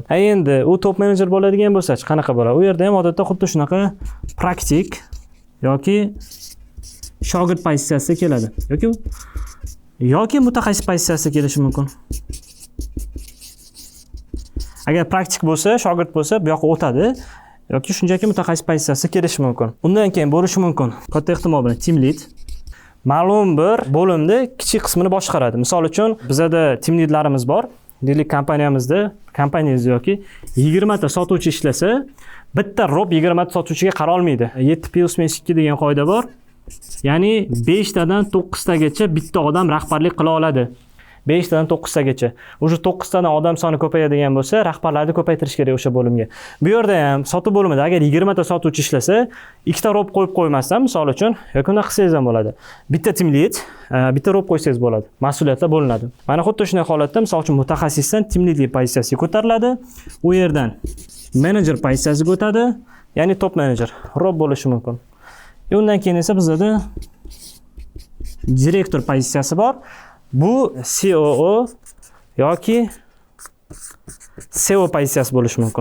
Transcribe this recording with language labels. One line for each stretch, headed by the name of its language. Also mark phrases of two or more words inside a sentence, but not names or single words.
Uzbek: Endi u top menejer bo'ladigan bo'lsa-chi qanaqa bo'ladi? U yerda ham odatda xuddi shunaqa praktik yoki shogird pozitsiyasiga keladi. Yoki mutaxassis pozitsiyasiga kelishi mumkin. Agar praktik bo'lsa, shogird bo'lsa, bu yoqqa o'tadi yoki shunchaki mutaxassis pozitsiyasiga kelishi mumkin. Undan keyin bo'lishi mumkin. Katta ehtimol bilan
English: team lead
Uzbek: ma'lum bir bo'limda kichik qismini boshqaradi. Misol uchun, bizda
English: team leadlarimiz
Uzbek: bor. Deylik kompaniyangizda yoki 20 ta sotuvchi ishlasa, bitta rob 20 ta sotuvchiga qara olmaydi. 7+2 degan qoida bor. Ya'ni 5 tadan 9 tagacha bitta odam rahbarlik qila oladi. 5 tadan 9 tagacha. O'sha 9 tadan odam soni ko'payadigan bo'lsa, rahbarlarni ko'paytirish kerak o'sha bo'limga. Bu yerda ham sotuv bo'limida agar 20 ta sotuvchi ishlasa, 2 ta rob qo'yib qo'ymasdan, misol uchun, yoki unda qilsangiz ham bo'ladi. Bitta
English: team lead,
Uzbek: bitta rob qo'ysangiz bo'ladi. Mas'uliyatlar bo'linadi. Mana xuddi shunday holatda, misol uchun mutaxassisdan
English: team lead
Uzbek: pozitsiyasiga ko'tariladi. U yerdan menejer pozitsiyasiga o'tadi, ya'ni top menejer, rob bo'lishi mumkin. Undan keyin esa bizda direktor pozitsiyasi bor. Bu COO yoki CEO pozitsiyasi bo'lishi mumkin.